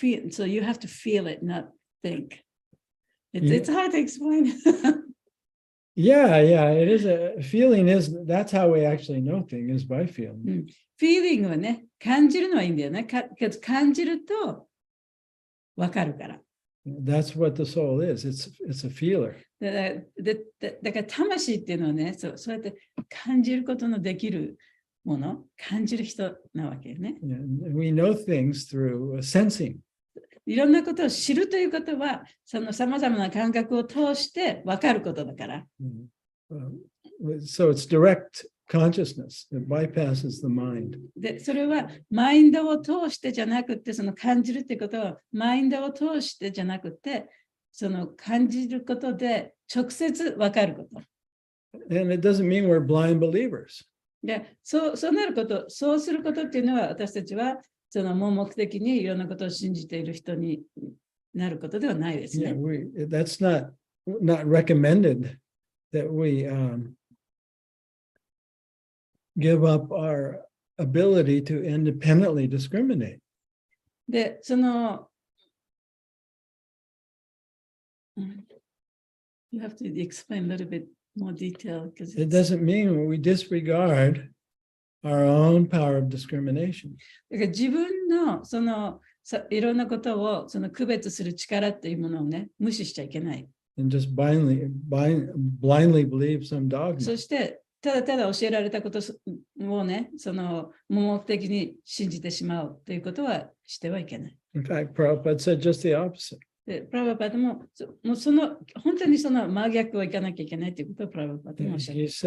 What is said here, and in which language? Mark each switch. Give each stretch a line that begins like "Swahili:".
English: So you have to feel it, not think. It's hard to explain. Yeah, it is feeling that's how we actually know things, is by feeling.
Japanese: Feeling はね、感じるのはいいんだよね。感じると分かるから。
English: That's what the soul is. It's a feeler.
Japanese: だから魂っていうのはね、そうやって感じることのできるもの、感じる人なわけね。
English: Yeah, we know things through sensing.
Japanese: いろんなことを知るということは、そのさまざまな感覚を通して分かることだから。
English: So it's direct consciousness. It bypasses the mind.
Japanese: で、それはマインドを通してじゃなくて、その感じるってことは、マインドを通してじゃなくて、その感じることで直接分かること。
English: And it doesn't mean we're blind believers.
Japanese: で、そうなること、そうすることっていうのは、私たちはその盲目的にいろんなことを信じている人になることではないですね。
English: Yeah, that's not recommended that we give up our ability to independently discriminate. で、そのYou have to explain a little bit more detail because It doesn't mean we disregard our own power of discrimination.
Japanese: だから自分のそのいろんなことをその区別する力っていうものをね、無視しちゃいけない。
English: And just blindly believe some dogma.
Japanese: そしてただただ教えられたことをね、その盲目的に信じてしまうということはしてはいけない。
English: In fact, Prabhupada said just the opposite.
Japanese: でプラバパドもその本当にその真逆をいかなきゃいけないということをプラバパドもおっしゃった。